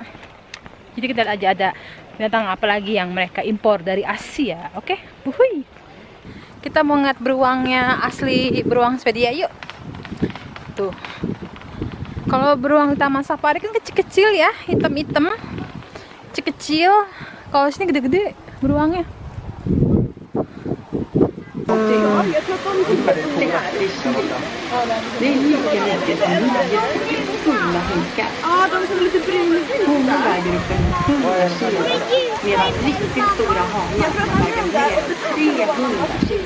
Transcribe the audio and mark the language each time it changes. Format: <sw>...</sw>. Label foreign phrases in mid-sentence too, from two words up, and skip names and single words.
<id>Jadi kita lihat aja ada binatang apa lagi yang mereka impor dari Asia. Oke, wuhui. Kita mau ngeliat beruangnya asli beruang Swedia, yuk. Tuh. Kalau beruang di Taman Safari kan kecil-kecil ya, hitam-hitam, kecil-kecil. Kalau sini gede-gede beruangnya.</id> <sv>Ja, jag tror att de tycker att det här är det är lika som fulla hinkar. Ja, de som är lite brunvita. Hon väger upp en 100 kilo. Medan riktigt stora hanar väger mer 300 kilo.</sv>